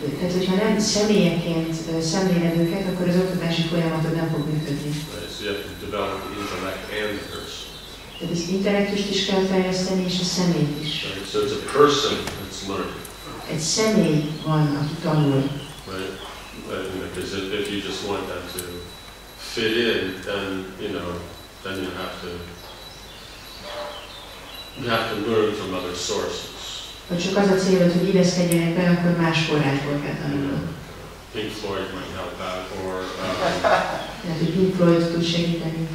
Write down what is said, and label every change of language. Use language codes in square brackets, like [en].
[hu] Hogyha nem személyeként szemléled őket, akkor az oktatási folyamatod nem fog működni. [en] Right, so you have to develop the intellect and the person. [hu] Tehát az intellektust is kell fejleszteni, és a személyt is. [en] Right, so it's a person that's learning. [hu] Egy személy van, aki tanul. [en] Right, because if you just want them to fit in, then then you have to learn from other sources. [hu] Ha csak az a célod, hogy illeszkedjenek be, akkor más forrásból kell tanulnod. [en] Pink Floyd might help out, or [hu] Tehát, hogy Pink Floyd tud segíteni.